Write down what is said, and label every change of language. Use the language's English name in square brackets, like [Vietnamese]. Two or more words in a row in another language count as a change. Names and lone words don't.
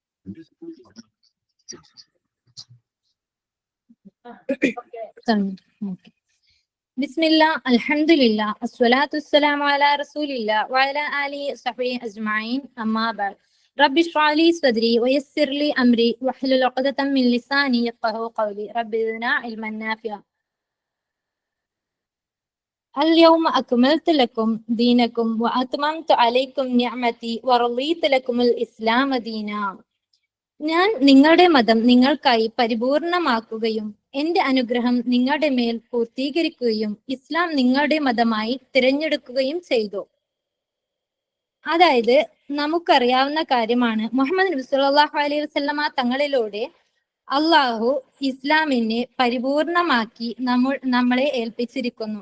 [Arabic] بسم الله الحمد لله الصلاة والسلام على رسول الله وعلى آله وصحبه أجمعين أما بعد رب اشرح لي صدري ويسر لي أمري واحلل عقدة من لساني يفقهوا قولي رب زدنا علما نافعا. اليوم أكملت لكم دينكم وأتممت عليكم نعمتي ورضيت لكم الإسلام دينا. [Malayalam] ഞാൻ നിങ്ങളുടെ മതം നിങ്ങൾക്കായി പരിപൂർണമാക്കുകയും എന്റെ അനുഗ്രഹം നിങ്ങളുടെ മേൽ പൂർത്തീകരിക്കുകയും ഇസ്ലാം നിങ്ങളുടെ മതമായി തിരഞ്ഞെടുക്കുകയും ചെയ്തു. അതായത് നമുക്കറിയാവുന്ന കാര്യമാണ്, മുഹമ്മദ് നബി [Arabic] صلى الله عليه وسلم [Malayalam] തങ്ങളിലൂടെ അള്ളാഹു ഇസ്ലാമിനെ പരിപൂർണമാക്കി നമ്മളെ ഏൽപ്പിച്ചിരിക്കുന്നു.